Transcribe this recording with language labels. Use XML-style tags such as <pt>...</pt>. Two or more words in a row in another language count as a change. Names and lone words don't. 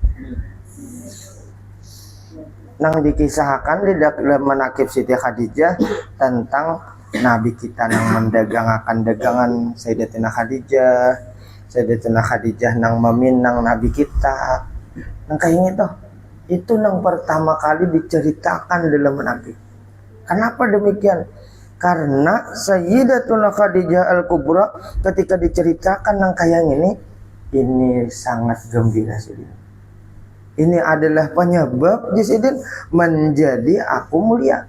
<bjn>Nang dikisahkan di dalam manaqib Siti Khadijah tentang Nabi kita nang mendagangakan dagangan Sayyidatuna Khadijah nang meminang Nabi kita. Nang kayak gitu.</bjn> <id>Itu yang pertama kali diceritakan dalam manaqib. Kenapa demikian? Karena Sayyidatuna Khadijah Al-Kubra ketika diceritakan yang kayak ini sangat gembira Sidin. Ini adalah penyebab Sidin menjadi aku mulia.</id>